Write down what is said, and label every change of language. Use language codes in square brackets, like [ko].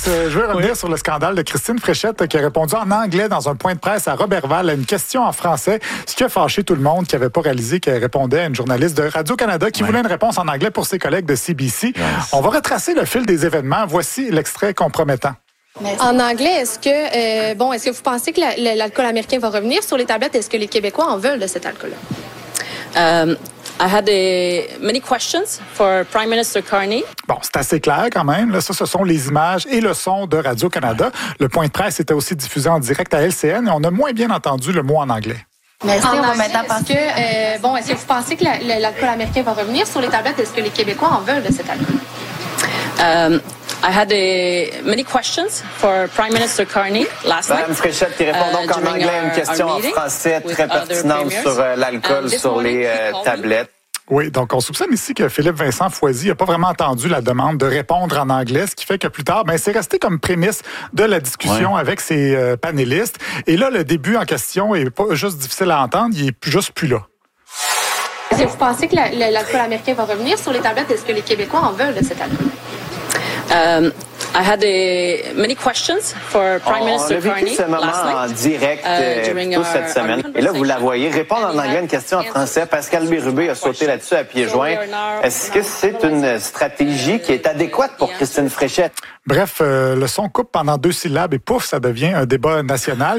[fr] Je veux revenir sur le scandale de Christine Fréchette qui a répondu en anglais dans un point de presse à Roberval à une question en français, ce qui a fâché tout le monde qui n'avait pas réalisé qu'elle répondait à une journaliste de Radio-Canada qui voulait une réponse en anglais pour ses collègues de CBC. [en] Yes. [fr] On va retracer le fil des événements. Voici l'extrait compromettant. Merci. En anglais, est-ce que vous pensez que l'alcool américain va revenir sur les tablettes? Est-ce que les Québécois en veulent de cet alcool-là? [en] I had many questions for Prime Minister Carney. [fr] Bon, c'est assez clair quand même. Là, ça, ce sont les images et le son de Radio-Canada. Le point de presse était aussi diffusé en direct à LCN et on a moins bien entendu le mot en anglais. Merci, on va maintenant parler. Est-ce que vous pensez que l'alcool américain va revenir sur les tablettes? Est-ce que les Québécois en veulent de cet alcool-là? [en] I had many questions for Prime Minister Carney last night. [fr] Madame Fréchette qui répond donc en anglais à une question en français très pertinente sur l'alcool sur les tablettes. Oui, donc on soupçonne ici que Philippe-Vincent Foisy n'a pas vraiment entendu la demande de répondre en anglais, ce qui fait que plus tard, c'est resté comme prémisse de la discussion avec ses panélistes. Et là, le début en question est pas juste difficile à entendre, il est juste plus là. Est-ce que vous pensez que l'alcool américain va revenir sur les tablettes? Est-ce que les Québécois en veulent de cet alcool? [en] I had many questions for Prime Minister Carney last night. [fr] On a vécu ce moment en direct toute cette semaine. Et là, vous la voyez répondre en anglais à une question en français. Pascal Bérubé a sauté là-dessus à pieds joints. Est-ce que c'est une stratégie qui est adéquate pour Christine Fréchette? Bref, le son coupe pendant 2 syllabes et pouf, ça devient un débat national.